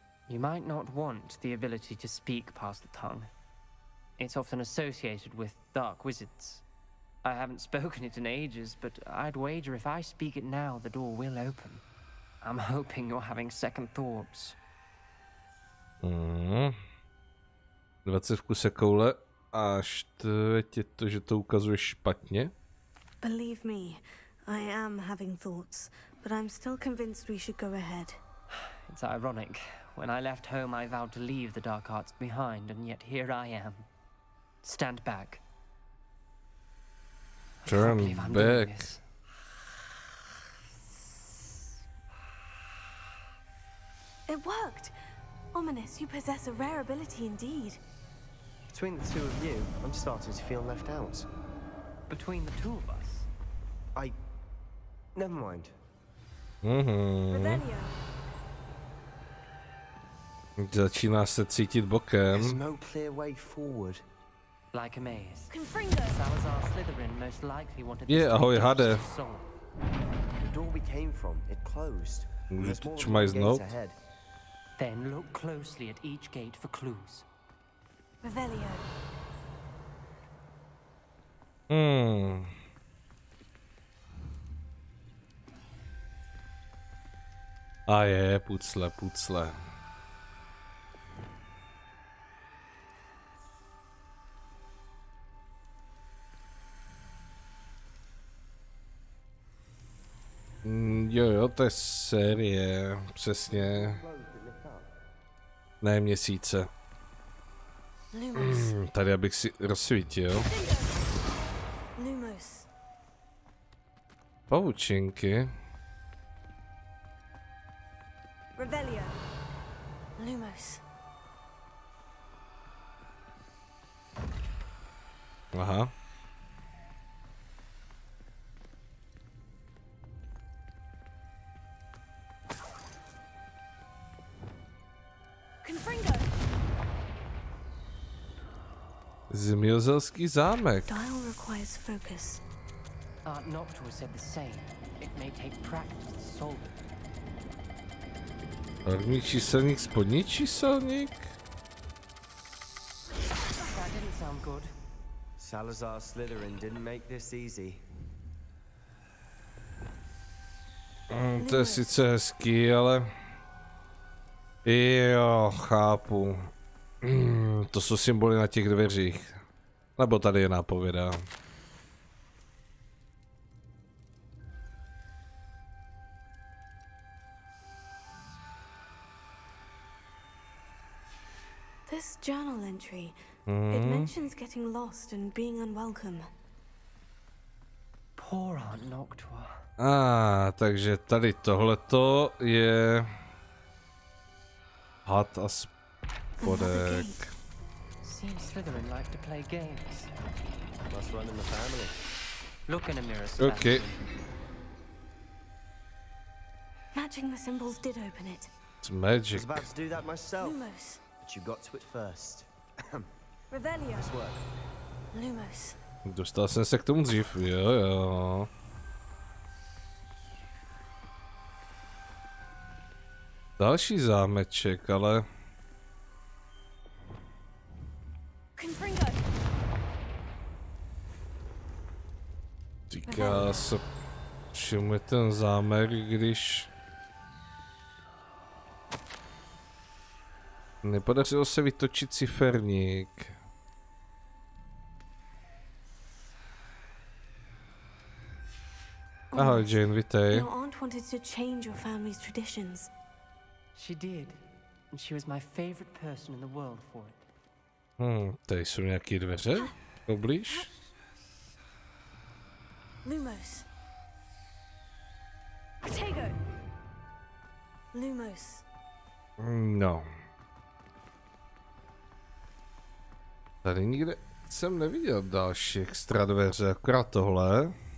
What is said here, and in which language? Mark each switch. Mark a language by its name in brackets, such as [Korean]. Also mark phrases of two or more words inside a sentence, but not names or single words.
[English] You might not want the ability to speak past the tongue. It's often associated with dark wizards. I haven't spoken it in ages, but I'd wager if I speak it now, the door will open. I'm hoping you're having second thoughts. [Czech] 20 v kuse koule a štve tě to, že to ukazuje špatně. [English] Believe me, I am having thoughts, but I'm still convinced we should go ahead. It's ironic. When I left home, I vowed to leave the dark arts behind, and yet here I am. Stand back. Turn back. It worked! Ominis, you possess a rare ability indeed. Between the two of you, I'm starting to feel left out. Between the two of us? Never mind. Revelio. [Czech] Začíná se cítit bokem. [English] There's no clear way forward. Like a maze. Confringo. Salazar Slytherin most likely wanted [Czech] Je, ahoj, Hade. [English] The door we came from, it closed. There's more than one [Czech] Čmajznout. [English] gate ahead. Then look closely at each gate for clues. Revelio. [Czech] A je, pucle. Jo, to je série, přesně. Ne měsíce. [English] Lumos. [Czech] Tady abych si rozsvítil. [English] Lumos. [Czech] Pavučinky. [English] Revelio. Lumos. [Czech] Aha. [English] Confringo. [Czech] Zmijozelský zámek. [English] Dial requires focus. Art Noctua said the same. It may take practice to solve it. [Czech] Horní číselník, spodní číselník. [English] That didn't sound good. Salazar Slytherin didn't make this easy. [Czech] To je sice hezký, ale... Jo, chápu. To jsou symboly na těch dveřích. Nebo tady je nápověda. [English] This journal entry, it mentions getting lost and being unwelcome. Poor Aunt Noctua. [Czech] Takže tady tohleto je... Had a spodek. [English] Seems Slytherin like to play games. Must run in the family. Look in a mirror, Sebastian. Okay. Matching the symbols did open it. It's I was magic. about to do that myself, Lumos. but you got to it first. Revelio. Nice work. Lumos. [Czech] Dostal jsem se k tomu dřív, jo. Další zámeček, ale... [English] Confringo. [Czech] Říká se, čemu je ten zámek, když... Nepodařilo se vytočit ciferník. Ahoj Jane, vítej. [English] Your aunt wanted to change your family's traditions. She did. and she was my favorite person in the world for it. [Czech] Tady jsou nějaké dveře poblíž. [English] Lumos. Protego. Lumos. [Czech] No. Tady nikde jsem neviděl další extra dveře, akorát tohle.